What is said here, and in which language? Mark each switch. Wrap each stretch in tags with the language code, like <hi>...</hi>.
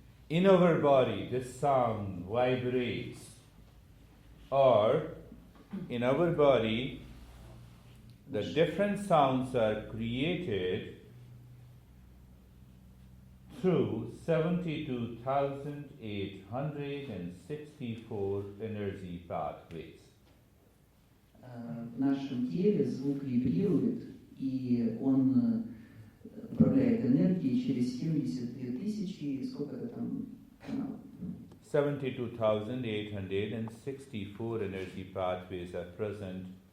<en>In our body, this sound vibrates, or in our body, the different sounds are created through 72,864 energy pathways.</en> <ru>В нашем теле звук вибрирует, и он управляет энергией через 72 тысячи, сколько-то там каналов.</ru> <en>72,864 energy pathways are present.</en>